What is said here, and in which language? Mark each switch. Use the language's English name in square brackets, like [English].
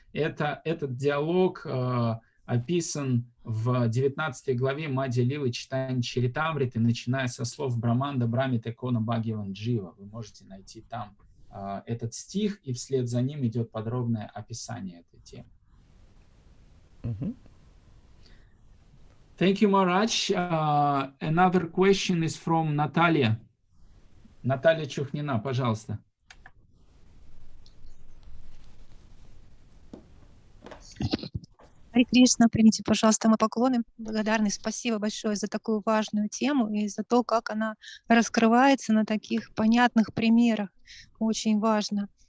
[Russian] Этот диалог описан в 19 главе Мадья Лилы Чайтанья Чаритамриты, начиная со слов Браманда Брамите Кона Бхагаван Джива. Вы можете найти там этот стих, и вслед за ним идет подробное описание этой темы. [English] Thank you, Maharaj. Another question is from Natalia. [Russian] Наталья Чухнина, пожалуйста. Харе Кришна, примите, пожалуйста, мои поклоны. Благодарность. Спасибо большое за такую важную тему и за то, как она раскрывается на таких понятных примерах. Очень важно.